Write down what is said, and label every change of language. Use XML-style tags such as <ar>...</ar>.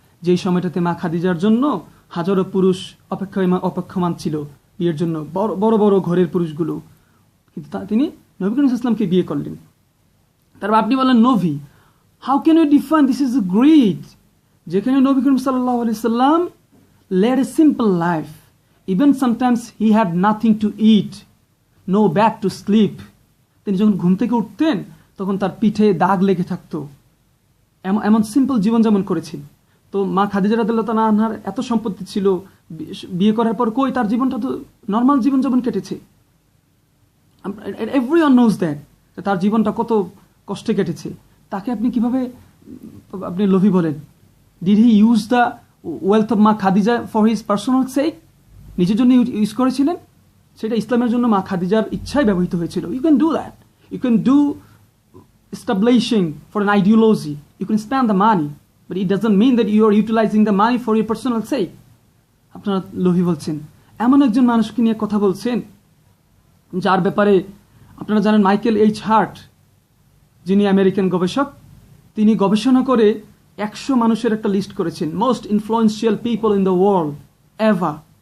<bn>যেই সময়টাতে মা খাদিজার জন্য হাজারো পুরুষ অপেক্ষমান ছিল বিয়ের জন্য, বড় বড় ঘরের পুরুষগুলো, কিন্তু তিনি নবী করিম সাল্লাল্লাহু আলাইহি ওয়াসাল্লামকে বিয়ে করলেন। তারপর আপনি বলেন নবী,</bn> <en>how can you define this is great,</en> <bn>যেখানে নবী করিম সাল্লাল্লাহু আলাইহি ওয়াসাল্লাম</bn> <en>led a simple life. Even sometimes he had nothing to eat, no bed to sleep.</en> <bn>তিনি যখন ঘুম থেকে উঠতেন তখন তার পিঠে দাগ লেগে থাকতো, এমন সিম্পল জীবনযাপন করেছেন। তো মা খাদিজা রাদিয়াল্লাহু তাআলা আনহার এত সম্পত্তি ছিল, বিয়ে করার পর কই তার জীবনটা তো নর্মাল জীবনযাপন কেটেছে।</bn> <en>everyone knows that,</en> <bn>তার জীবনটা কত কষ্টে কেটেছে। তাকে আপনি কিভাবে আপনি লোভী বলেন?</bn> <en>Did he use the wealth of মা Khadija for his personal sake?</en> <bn>নিজের জন্য ইউজ করেছিলেন? সেটা ইসলামের জন্য মা খাদিজার ইচ্ছায় ব্যবহৃত হয়েছিল।</bn> <en>You can do that, you can do establishing for an ideology, you can spend the money, but it doesn't mean that you are utilizing the money for your personal sake.</en> <bn>আপনারা লোভী বলছেন। এমন একজন মানুষকে নিয়ে কথা বলছেন যার ব্যাপারে আপনারা জানেন মাইকেল এইচ হার্ট, যিনি আমেরিকান গবেষক, তিনি গবেষণা করে 100 মানুষের একটা লিস্ট করেছেন,</bn> <en>Most influential people in the world ever.</en>